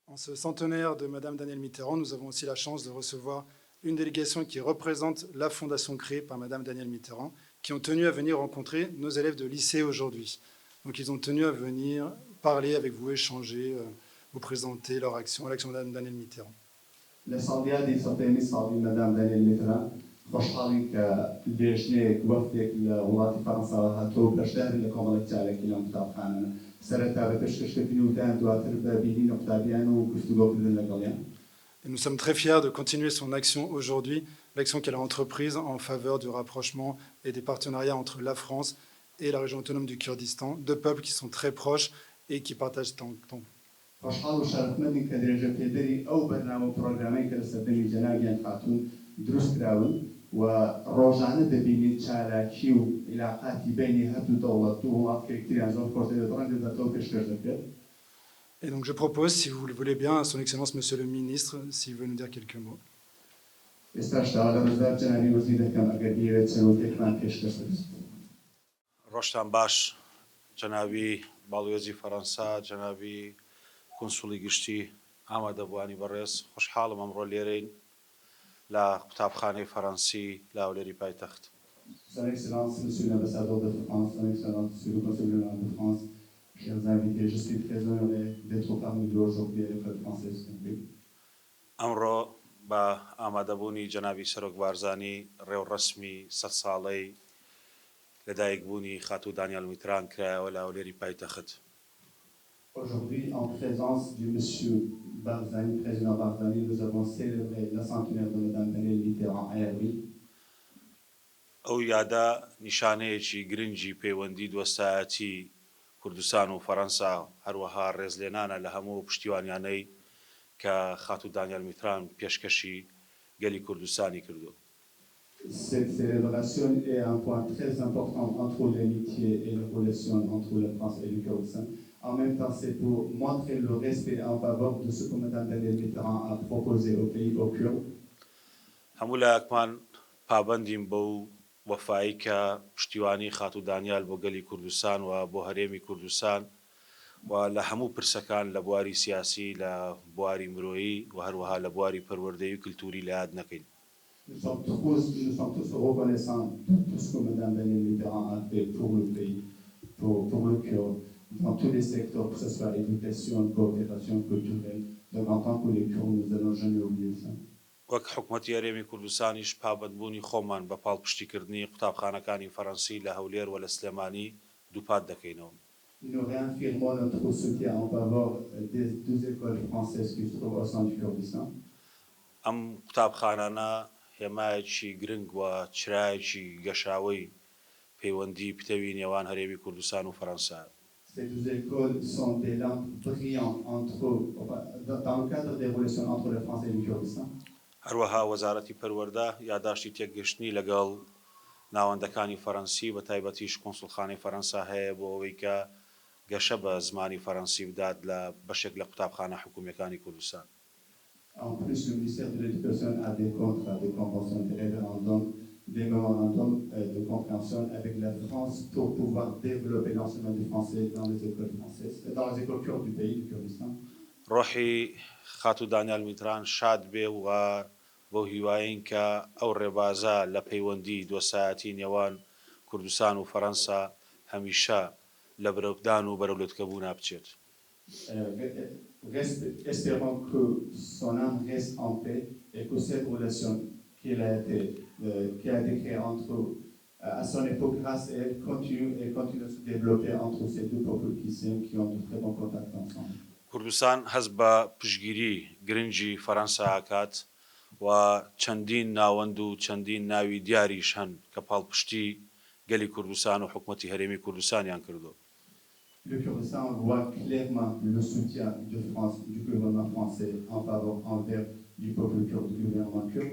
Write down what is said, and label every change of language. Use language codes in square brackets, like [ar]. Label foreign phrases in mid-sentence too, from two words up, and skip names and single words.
[fr] En ce centenaire de Madame Danielle Mitterrand, nous avons aussi la chance de recevoir une délégation qui représente la fondation créée par Madame Danielle Mitterrand, qui ont tenu à venir rencontrer nos élèves de lycée aujourd'hui. Donc ils ont tenu à venir parler avec vous, échanger, vous présenter leur action, l'action de Madame Danielle Mitterrand. [ckb] لساڵیادی سەتەمی ساڵی مەدام دانیێل میتران خۆشحاڵین کە لێژنەیەک وەفتێک لە وڵاتی فەڕەنساوە هاتووە بەشدارن لە کۆمەڵێک جارێکی لەم قوتابخانانە سەرەتا بە پێشکەشکردنی وتیان دواتر بە بینین قوتابیان و گفتوگۆکردن لەگەڵیان. [fr] Et nous sommes très fiers de continuer son action aujourd'hui, l'action qu'elle a entreprise en faveur du rapprochement et des partenariats entre la France et la région autonome du Kurdistan, deux peuples qui sont très proches et qui partagent tant. [ckb] خۆشحاڵ و شەرەفمەندین کە درێژە پێدەری ئەو بەرنامە پرۆگرامەی کە لە سەردەمی جەنابیان هاتوون دروست کراون و ڕۆژانە دەبینین چالاکی و علاقاتی بینی هەردوو دەوڵەت و وڵاتێک تریان زۆر کۆرتێت ڕەنگە دەتەوە پێشکەش دەکرێت. [fr] Et donc je propose, si vous le voulez bien, à son Excellence Monsieur le Ministre, s'il veut nous dire quelques mots. [ckb] ڕۆژتان باش جەنابی باڵوێزی فەڕەنسا جەنابی کۆنسوڵی گشتی ئامادەبوانی بەڕێز خۆشحاڵم ئەمڕۆ لێرەین لە قوتابخانەی فەڕەنسی لە هەولێری پایتەخت. [fr] Son Excellence, Monsieur l'ambassadeur de France, Son Excellence, Monsieur le Consul général de France, chers invités, je suis très honoré d'être parmi vous aujourd'hui à l'École française publique. [ckb] ئەمڕۆ بە ئامادەبوونی جەنابی سەرۆک بارزانی ڕێوڕەسمی 100 ساڵەی لەدایکبوونی خاتوو دانیال میتران کرایەوە لە هەولێری پایتەخت. [fr] Aujourd'hui, en présence du Monsieur Barzani, président Barzani, nous avons célébré la centenaire de Madame Danielle Mitterrand à Erbil. [ckb] ئەو یادا نیشانەیەکی گرنگی پەیوەندی دۆستایەتی کوردستان و فەڕەنسا هەروەها ڕێزلێنانە لە هەموو پشتیوانیانەی کە خاتوو دانیال میتران پێشکەشی گەلی کوردستانی کردو. [fr] Cette célébration est un point très important entre l'amitié et la relation entre la France et le Kurdistan. En même temps, c'est pour montrer le respect en faveur de ce que Mme Danielle Mitterrand a proposé au pays, aux Kurdes. [ckb] هەموو لایەکمان پابەندیم بەو وەفایی کە پشتیوانی خاتوو دانیال بۆ گەلی کوردستان و بۆ هەرێمی کوردستان و لە هەموو پرسەکان لە بواری سیاسی لە بواری مرۆیی و هەروەها لە بواری پەروەردەیی و کلتوری لە یاد نەکەین. [fr] Nous sommes tous reconnaissants de tout ce que Mme Danielle Mitterrand a fait pour le pays, pour le Kurde, dans tous les secteurs, que ce soit éducation, coopération culturelle. Donc en tant que les Kurdes, nous n'allons jamais oublier ça. [ckb] وەک حکوومەتی هەرێمی کوردستانیش پابەندبوونی خۆمان بە پاڵپشتیکردنی قوتابخانەکانی فەڕەنسی لە هەولێر و لە سلێمانی دووپات دەکەینەوە. [fr] Nous réaffirmons notre soutien en faveur des deux écoles françaises qui se trouvent au sein du Kurdistan. [ckb] ئەم قوتابخانانە هێمایەکی گرنگ و چرایەکی گەشاوەی پەیوەندی پتەوی نێوان هەرێمی کوردستان و فەڕەنسا. [fr] Ces deux écoles sont des lampes brillantes dans le cadre des relations entre la France et le Kurdistan. [ckb] هەروەها وەزارەتی پەروەردە یاداشتی تێکگەشتنی لەگەڵ ناوەندەکانی فەڕەنسی بە تایبەتیش کۆنسوڵخانەی فەڕەنسا هەیە بۆ ئەوەی کە گەشە بە زمانی فەڕەنسی بدات لە بەشێک لە قوتابخانە حکوومیەکانی کوردستان. [fr] En plus, le ministère de l'Éducation a des contrats, des conventions, des référendums, des mémorandums de compréhension avec la France pour pouvoir développer l'enseignement du français dans les écoles françaises, dans les écoles kurdes du pays, du Kurdistan. [ckb] ڕۆحی خاتوو دانیال میتران شاد بێ و بۆ هیوایین کە ئەو ڕێبازە لە پەیوەندی دۆستایەتی نێوان کوردستان و فەڕەنسا هەمیشە لە بەرەودان و بەرەولوتکەبوونا بچێت. [fr] Espérons que son âme reste en paix et que cette relation qui a été créée entre à son époque grâce à elle continue à se développer entre ces deux peuples qui s'aiment, qui ont de très bons contacts ensemble. [ckb] کوردستان هەست بە پشگیری گرنگی فەڕەنسا ئاکات و چەندین ناوەند و چەندین ناوی دیاریش هەن کە پاڵپشتی گەلی کوردستان و حکوومەتی هەرێمی کوردستانیان کردو. [fr] Le Kurdistan voit clairement le soutien de France, du gouvernement français en faveur envers du peuple kurde, du gouvernement kurde.